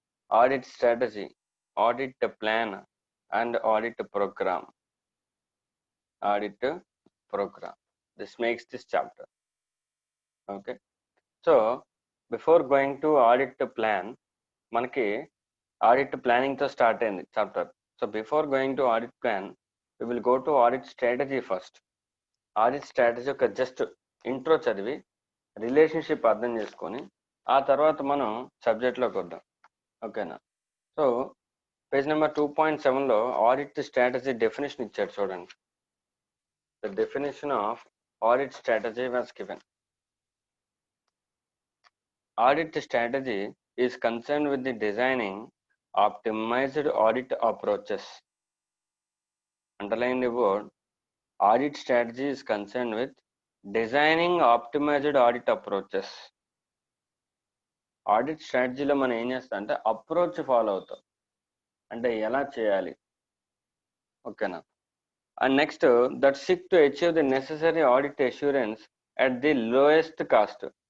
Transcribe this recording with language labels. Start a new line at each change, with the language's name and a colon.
English: Audit strategy, audit plan and audit programme. Audit programme, this makes this chapter. Okay. So before going to audit plan,
Telugu: మనకి audit ప్లానింగ్తో start అయింది chapter.
English: So before going to audit plan, we will go to audit strategy first.
Telugu: Audit strategy ఒక just intro చదివి relationship అర్థం చేసుకొని ఆ తర్వాత మనం సబ్జెక్ట్లోకి వద్దాం. ఓకేనా? So page number 2.7లో audit strategy definition ఇచ్చాడు, చూడండి.
English: The definition of audit strategy was given. Audit strategy is concerned with the designing optimized audit approaches. Underline the word. Audit strategy is concerned with designing optimized audit approaches.
Telugu: Audit స్ట్రాటజీలో మనం ఏం చేస్తాం అంటే approach follow అవుతాం, అంటే ఎలా చేయాలి. ఓకేనా?
English: And next that seeks to achieve the necessary audit assurance at the lowest cost.